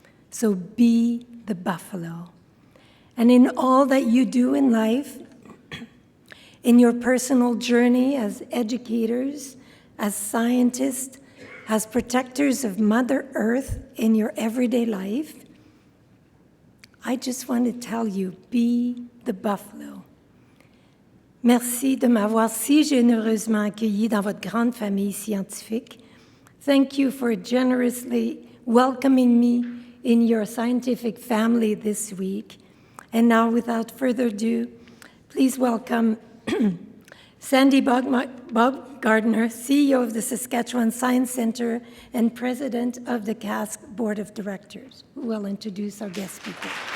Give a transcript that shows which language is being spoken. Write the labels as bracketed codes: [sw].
[en] So be the buffalo. And in all that you do in life, in your personal journey as educators, as scientists, as protectors of Mother Earth in your everyday life, I just want to tell you, be the buffalo. [fr] Merci de m'avoir si généreusement accueilli dans votre grande famille scientifique. [en] Thank you for generously welcoming me in your scientific family this week. And now, without further ado, please welcome Sandy Baumgartner, CEO of the Saskatchewan Science Centre and President of the CASC Board of Directors, who will introduce our guest speaker.